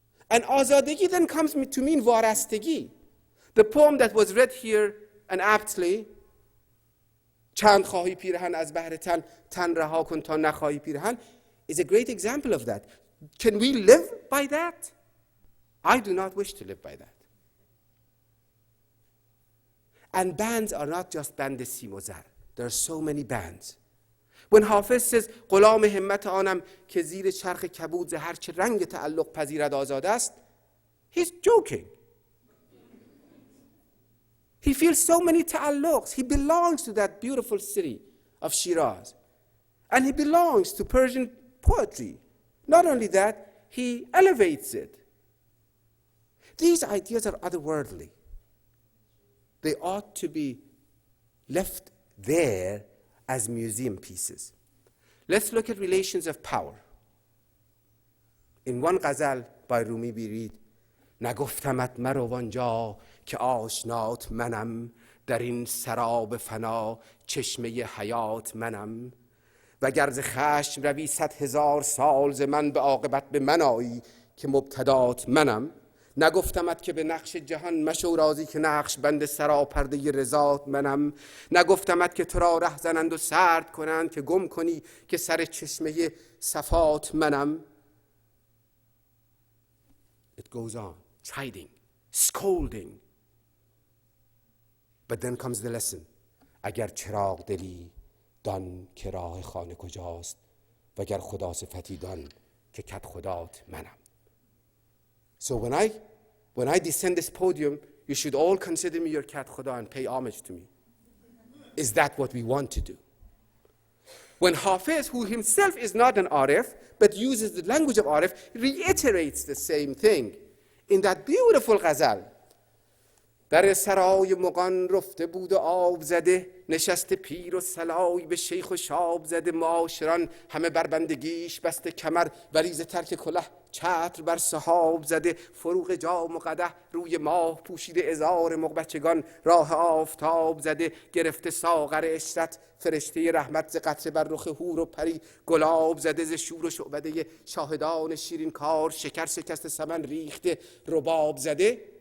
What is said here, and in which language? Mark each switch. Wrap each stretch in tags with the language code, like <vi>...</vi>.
<en>And آزادگی then comes to mean وارستگی. The poem that was read here and aptly,</en> <fa>چند خواهی پیرهن از بهر تن رها کن تا نخواهی پیرهن,</fa> <en>is a great example of that. Can we live by that? I do not wish to live by that. And bands are not just band</en> <fa>سیم و زر.</fa> <en>There are so many bands. When Hafiz says</en> <fa>غلام همت آنم که زیر چرخ کبود ز هر چه رنگ تعلق پذیرد آزاد است,</fa> <en>he's joking. He feels so many ta'alluqs. He belongs to that beautiful city of Shiraz. And he belongs to Persian poetry. Not only that, he elevates it. These ideas are otherworldly. They ought to be left there as museum pieces. Let's look at relations of power.</en> <fa>In one ghazal by Rumi we read, نگفتمت مرو آنجا که آشنات منم، در این سراب فنا چشمه حیات منم، وگر ز خشم روی 100,000 سال ز من به عاقبت به من آیی که مبتدات منم. نگفتمت که به نقش جهان مشو راضی که نقش بند سراپرده رضات منم. نگفتمت که تو را ره زنند و سرد کنند که گم کنی که سر چشمه صفات منم.</fa> <en>It goes on, chiding, scolding. But then comes the lesson.</en> <fa>اگر چراغ دلی دان که راه خانه کجاست، وگر خدا صفتی دان که کد خدات منم.</fa> <en>So when I descend this podium, you should all consider me your cat khuda and pay homage to me. Is that what we want to do? When Hafiz, who himself is not an Arif, but uses the language of Arif, reiterates the same thing in that beautiful ghazal.</en> <fa>در سرای مغان رفته بود و آب زده، نشست پیر و سلای به شیخ و شاب زده، معاشران همه بر بندگیش بسته کمر، ولی ز ترک کله چتر بر صحاب زده، فروغ جام و قدح روی ماه پوشیده، ازار مغبچگان راه آفتاب زده، گرفته ساغر عشرت فرشته رحمت، ز قطره بر رخ حور و پری گلاب زده، ز شور و شعبده شاهدان شیرین کار، شکر شکست سمن ریخته رباب زده.</fa>